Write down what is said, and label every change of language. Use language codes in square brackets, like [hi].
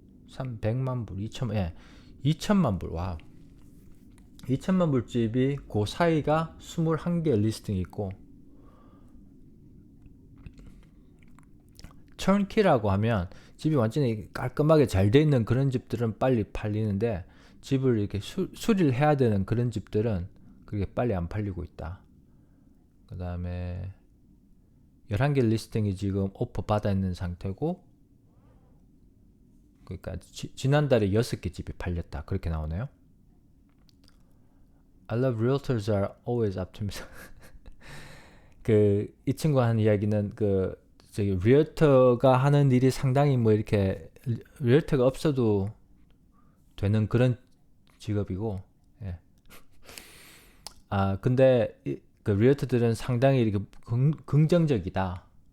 [ko] 300만 불, 2천만 불. 와. 2천만 불 집이 그 사이가 21개 리스팅이 있고 턴키라고 하면 집이 완전히 깔끔하게 잘 돼 있는 그런 집들은 빨리 팔리는데 집을 이렇게 수리를 해야 되는 그런 집들은 그게 빨리 안 팔리고 있다. 그 다음에 11개 리스팅이 지금 오퍼 받아 있는 상태고 그러니까 지난달에 6개 집이 팔렸다. 그렇게 나오네요. [en] I love realtors are always optimistic. [ko] 이 친구가 하는 이야기는 저기 리얼터가 하는 일이 상당히 뭐 이렇게 리얼터가 없어도 되는 그런 직업이고, 예. 근데 그 리얼터들은 상당히 이렇게 긍정적이다.